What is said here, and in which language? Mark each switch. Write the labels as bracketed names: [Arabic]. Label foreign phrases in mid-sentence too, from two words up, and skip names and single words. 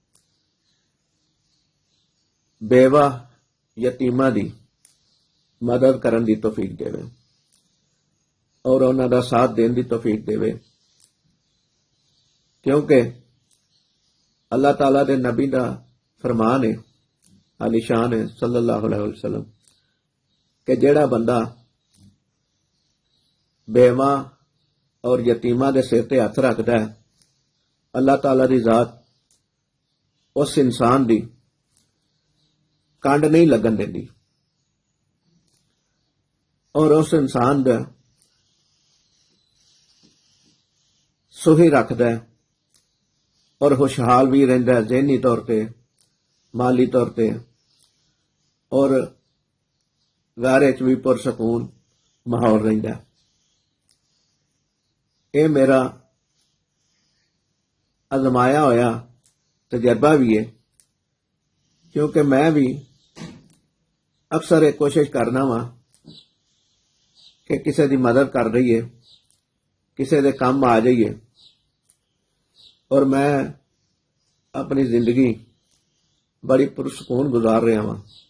[Punjabi] بیوہ یتیماں دی مدد کرن دی توفیق دیوے اور انہاں دا ساتھ دینے کی توفیق دیوے، کیونکہ اللہ تعالیٰ دے نبی دا فرمان ہے، عالیشان ہے [Arabic] صلى الله عليه وسلم, [Punjabi] کہ جیڑا بندہ بیوہ اور یتیماں دے سر تے ہتھ رکھدا ہے، اللہ تعالیٰ دی ذات اس انسان دی کنڈ نہیں لگن دیندی اور اس انسان دا سُہی رکھدا ہے اور خوشحال بھی رہندا ہے، ذہنی طور پر، مالی طور پر، اور گھر چ بھی پرسکون ماحول رہندا ہے. یہ میرا آزمایا ہویا تجربہ بھی ہے، کیونکہ میں بھی اکثر ایک کوشش کرنا واں کہ کسی کی مدد کر رہی ہے، کسی کے کام آ جائیے، اور میں اپنی زندگی بڑی پرسکون گزار رہا واں,